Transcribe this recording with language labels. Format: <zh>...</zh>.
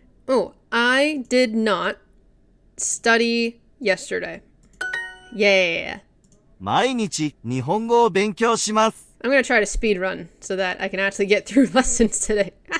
<en>Oh, I did not study yesterday. Yeah.</en> <ja>毎日日本語を勉強します。</ja> <en>I'm gonna try to speed run so that I can actually get through lessons today.</en>